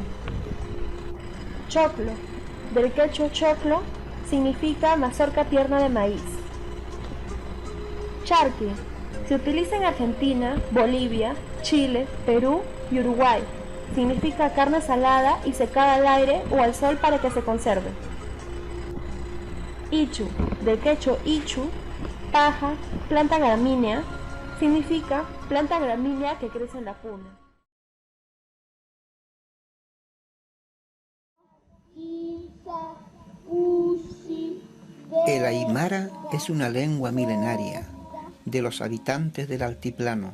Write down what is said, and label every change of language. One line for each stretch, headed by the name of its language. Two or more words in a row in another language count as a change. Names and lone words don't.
Spanish: Choclo, del quechua choclo, significa mazorca tierna de maíz. Charqui, se utiliza en Argentina, Bolivia, Chile, Perú y Uruguay. Significa carne salada y secada al aire o al sol para que se conserve. Ichu, del quechua ichu, paja, planta gramínea, significa planta gramínea que crece en la cuna. El aymara es una lengua milenaria de los habitantes del altiplano.